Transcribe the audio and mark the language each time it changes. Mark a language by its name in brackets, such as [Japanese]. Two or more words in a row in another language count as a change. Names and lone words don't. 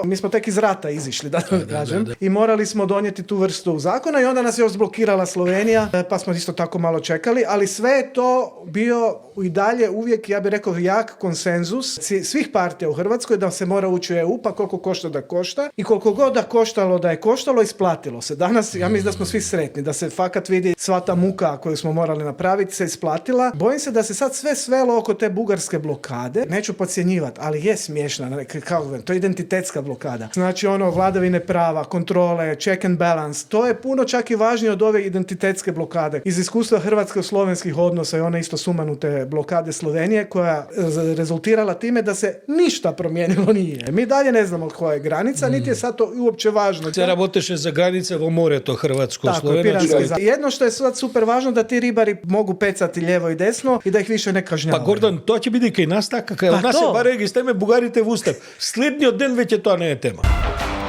[Croatian] Mi smo tek iz rata izišli, da kažem. I morali smo donijeti tu vrstu zakona i onda nas je još blokirala Slovenija, pa smo isto tako malo čekali, ali sve je to bio i dalje uvijek, ja bih rekao, jak konsenzus svih partija u Hrvatskoj da se mora ući u EU, pa koliko košta da košta i koliko god da koštalo da je koštalo, isplatilo se. Danas, ja mislim da smo svi sretni, da se fakat vidi sva ta muka koju smo morali napraviti se isplatila. Bojim se da se sad sve svelo oko te bugarske blokade. Neću podcjenjivati, ali je smiješna, to je identitetska blokada. Znači vladavine prava, kontrole, [English] check and balance, [Croatian] to je puno čak i važnije od ove identitetske blokade. Iz iskustva hrvatsko-slovenskih odnosa i one isto sumanute blokade Slovenije koja je rezultirala time da se ništa promijenilo nije. Mi dalje ne znamo koja je granica, niti je sad to uopće važno. [Macedonian] Se работеше за граница во морето хрватско-словеначко. [Croatian] Jedno što je sad super važno da ti ribari mogu pecati lijevo i desno i da ih više ne kažnjavaju. [Macedonian] Па Гордан, тоа ќе биде кај нас така, кај нас се баре ги стеме бугарите в устав. Следниот ден веќе тоа не е тема.